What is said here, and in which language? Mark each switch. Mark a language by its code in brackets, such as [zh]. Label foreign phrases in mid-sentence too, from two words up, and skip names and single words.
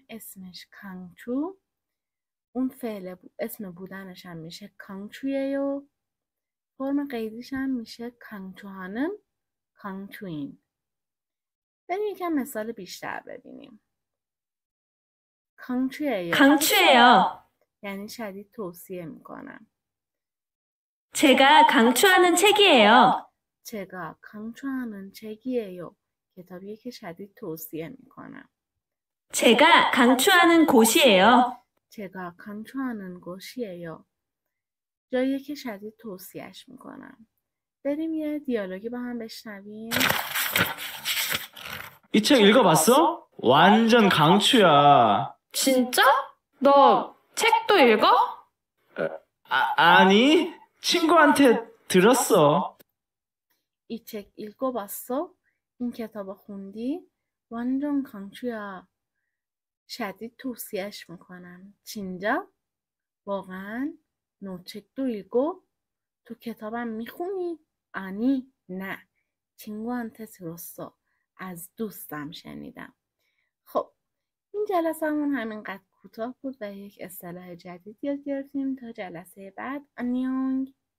[fa] اسمش کانگچو، اون فعل اسم بودنش هم میشه کانگچویه و فرم قیدیش هم میشه کانگچو هانم، کانگچوین. بریم یکم مثال بیشتر ببینیم. [ko] 강추해요. [fa] یعنی شدید توصیه میکنم. [ko] 제가 강추하는 책이에요. 제가 강추하는 책이에요. [fa] کتابیه که شدید توصیه میکنم. [ko] 제가 강추하는 곳이에요. 제가 강추하는 곳이에요. [fa] جاییه که شدید توصیهش میکنم. بریم یه دیالوگی با هم بشنویم. [ko] 이 책 읽어봤어? 완전 강추야. 진짜? 너 책도 읽어? 아니, 친구한테 들었어. 이 책 읽어봤어? [fa] این کتاب خوندی؟ [ko] 완전 강추야. [fa] شدید توصیهش میکنم. [ko] 진짜? واقعا؟ 너 책도 읽어? [fa] تو کتابم میخونی؟ 아니, نه. [ko] 친구한테 들었어. [fa] از دوستم شنیدم. خب این جلسه‌مون همینقدر کوتاه بود و یک اصطلاح جدید یاد گرفتیم. تا جلسه بعد. [ko] 안녕.